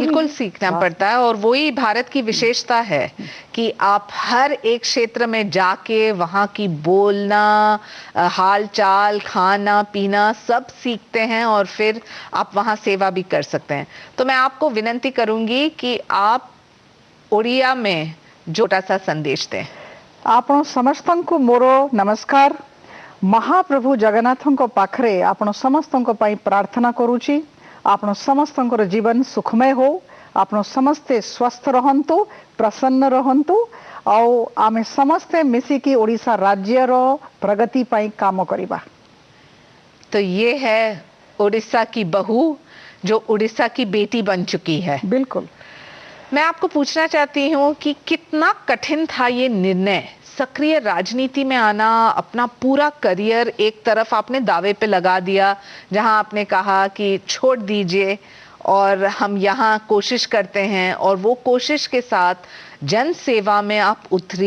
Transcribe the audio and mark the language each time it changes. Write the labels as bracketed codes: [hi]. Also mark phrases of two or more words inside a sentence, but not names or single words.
[hi] बिल्कुल सीखना पड़ता है, और वही भारत की विशेषता है कि आप हर एक क्षेत्र में जाके वहाँ की बोलना, हाल चाल, खाना पीना सब सीखते हैं और फिर आप वहाँ सेवा भी कर सकते हैं। तो मैं आपको विनती करूंगी कि आप उड़िया में छोटा सा संदेश दें। [or] ଆପଣ ସମସ୍ତଙ୍କୁ ମୋର ନମସ୍କାର। ମହାପ୍ରଭୁ ଜଗନ୍ନାଥଙ୍କ ପାଖରେ ଆପଣ ସମସ୍ତଙ୍କ ପାଇଁ ପ୍ରାର୍ଥନା କରୁଛି। ଆପଣ ସମସ୍ତଙ୍କର ଜୀବନ ସୁଖମୟ ହଉ, ଆପଣ ସମସ୍ତେ ସ୍वस्थ ରହନ୍ତୁ, ପ୍ରସନ୍ନ ରହନ୍ତୁ, ଆଉ ଆମେ ସମସ୍ତେ ମିଶିକି ଓଡ଼ିଶା ରାଜ୍ୟର ପ୍ରଗତି ପାଇଁ କାମ କରିବା। [hi] तो ये है उड़ीसा की बहू जो उड़ीसा की बेटी बन चुकी है। बिल्कुल। मैं आपको पूछना चाहती हूँ कि कितना कठिन था ये निर्णय, सक्रिय राजनीति में आना, अपना पूरा करियर एक तरफ आपने दावे पे लगा दिया, जहां आपने कहा कि छोड़ दीजिए और हम यहाँ कोशिश करते हैं, और वो कोशिश के साथ जन सेवा में आप उतरी।